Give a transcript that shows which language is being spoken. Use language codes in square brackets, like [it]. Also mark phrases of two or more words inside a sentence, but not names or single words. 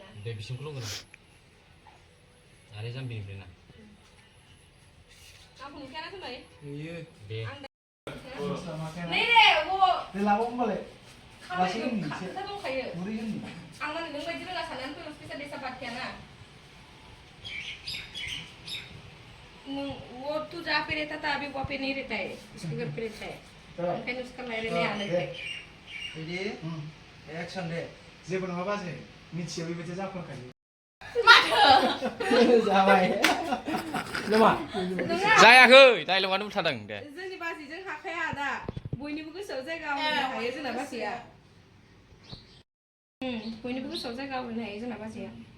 [brx] दे बिसिमखौल' गोनां आरो जाम्बिनिफ्राय ना आंखौ नुखायाना जोंबाय नुयो दे नै दे दे लाबाव होमबालाय खामानि खोथा दंखायो आं माने नों बायदि रोङा साननानै फैबाय फैसा दैसा बादखायाना [hi] वो तू जहाँ पे रहता था अभी वहाँ पे नहीं रहता है [brx] उसके घर पे रहता है ओंखायनो उसका रायलायनाय हानायखाय [en] रेडि एक्सन दे [brx] जेबो नङा बाजै मिथियो बेबायदि जाफोरखायो माथो जाबाय नामा जायाखै डायलगानो उथादों दे जोंनि बाजैजों हाखाया दा बयनिबो गोसोआव जायगा आवग्रिनो हायो जोंना बाजैया बयनिबो गोसोआव जायगा आवग्रिनो हायो जोंना बाजैया